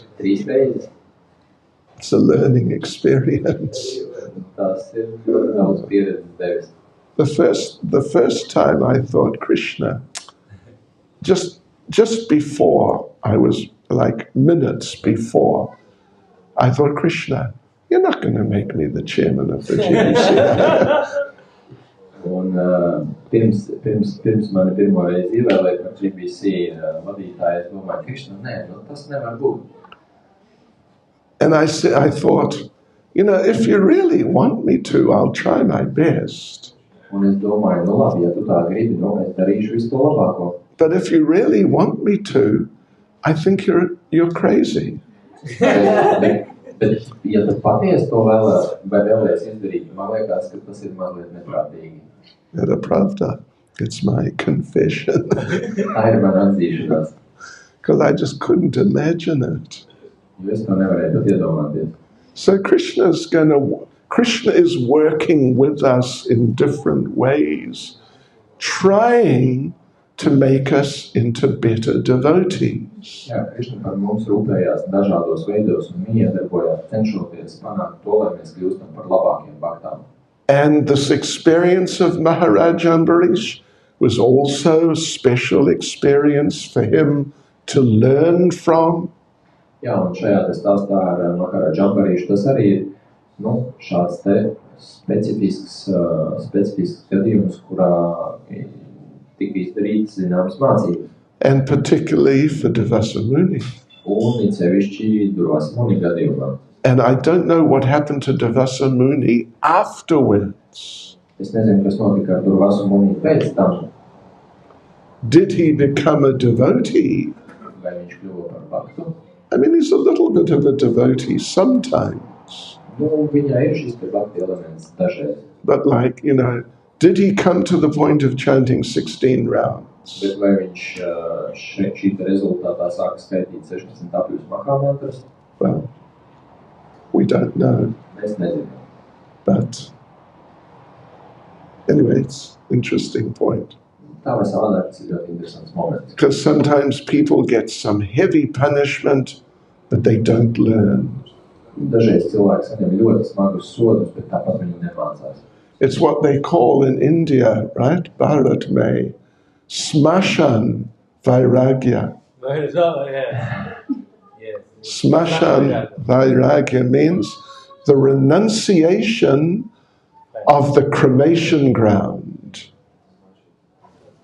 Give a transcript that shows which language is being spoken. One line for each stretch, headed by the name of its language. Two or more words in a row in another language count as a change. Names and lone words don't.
Latvian: 3 reizes.
English: It's a learning experience.
Latvian: Tas ir ļoti daudz pieredzes devis.
English: The first time I thought, Krishna, just before, I was like minutes before, I thought, Krishna, you're not going to make me the chairman of the GBC.
Latvian: Un pirms mani pirmo reizi ievēlēja par GBC vadītāju, es domāju, Krišna, nē, tas nevar būt.
English: And I thought, if you really want me to, I'll try my best.
Latvian: Un es domāju, labi, ja tu tā gribi, es darīšu visu to labāko.
English: But if you really want me to, I think you're crazy.
Latvian: Bet ja tu patiesi to vēlēs izdarīt, man liekas, ka tas ir mazliet neprātīgi.
Russian: Это правда.
English: It's my confession.
Latvian: Tā ir mana atzīšanās.
English: Because I just couldn't imagine it.
Latvian: Jo es to nevarēju pat iedomāties.
English: So Krishna is working with us in different ways, trying to make us into better devotees.
Latvian: Jā, Krišna par mums rūpējās dažādos veidos un viņa iedarbojās cenšoties panākt to, lai mēs kļūstam par labākiem baktām.
English: And this experience of Maharaj Ambarish was also a special experience for him to learn from.
Latvian: Jā, un šajā stāstā ar Maharaj Ambarišu tas arī ir šāds specifisks gadījums, kurā tika izdarītas zināmas mācības.
English: And particularly for Durvasa Muni.
Latvian: Un it sevišķi Durvasa Muni gadījumā.
English: And I don't know what happened to Durvasa Muni afterwards.
Latvian: Es nezinu, kas notika ar Durvasa Muni pēc tam.
English: Did he become a devotee?
Latvian: Vai viņš kļuva par baktu?
English: I mean, he's a little bit of a devotee sometimes.
Latvian: Viņā ir šis bakti elements dažreiz.
English: But did he come to the point of chanting 16 rounds?
Latvian: Bet vai viņš šī rezultātā sāka skaitīt 16 apjūs mahāmantras?
English: Well, we don't know.
Latvian: Mēs nezinām.
English: But anyway, it's an interesting point.
Latvian: Tā vai savādāk, tas ir ļoti interesants moments.
English: Because sometimes people get some heavy punishment, but they don't learn.
Latvian: Dažreiz cilvēki saņem ļoti smagus sodus, bet tāpat viņi nemācās.
English: It's what they call in India, right?
Hindi: Bharat May,
Sanskrit: Smashan Vairagya. Smashan Vairagya
English: means the renunciation of the cremation ground.